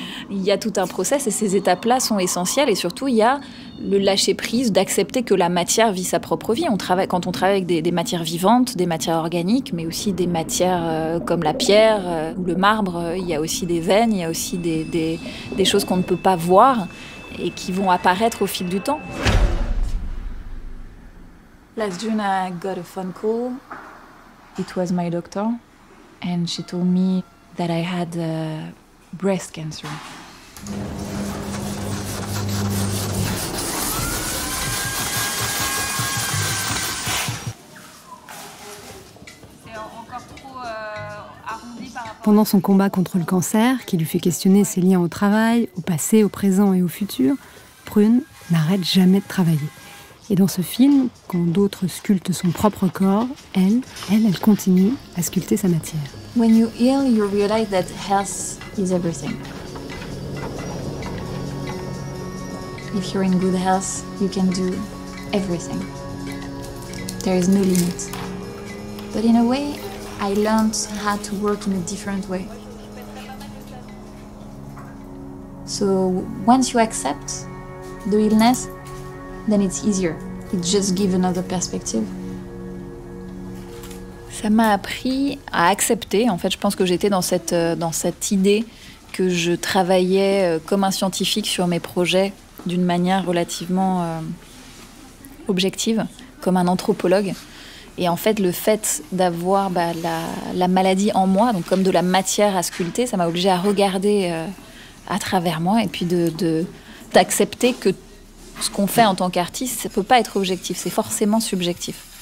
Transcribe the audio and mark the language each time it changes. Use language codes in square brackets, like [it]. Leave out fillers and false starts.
[fr] Il y a tout un process, et ces étapes-là sont essentielles, et surtout il y a le lâcher-prise, d'accepter que la matière vit sa propre vie. Quand on travaille avec des matières vivantes, des matières organiques, mais aussi des matières comme la pierre ou le marbre, il y a aussi des veines, il y a aussi des choses qu'on ne peut pas voir et qui vont apparaître au fil du temps. [en] Last June, I got a phone call. It was my doctor, and she told me that I had breast cancer. [fr] Pendant son combat contre le cancer, qui lui fait questionner ses liens au travail, au passé, au présent et au futur, Prune n'arrête jamais de travailler. Et dans ce film, quand d'autres sculptent son propre corps, elle continue à sculpter sa matière. [en] When you heal, you realize that health is everything. If you're in good health, you can do everything. There is no limit. But in a way, I learned how to work in a different way. So once you accept the illness, then it's easier. It just gives another perspective. [fr] Ça m'a appris à accepter. En fait, je pense que j'étais dans cette idée que je travaillais comme un scientifique sur mes projets d'une manière relativement objective, comme un anthropologue. Et en fait, le fait d'avoir la maladie en moi, donc comme de la matière à sculpter, ça m'a obligée à regarder à travers moi et puis d'accepter que ce qu'on fait en tant qu'artiste, ça ne peut pas être objectif, c'est forcément subjectif.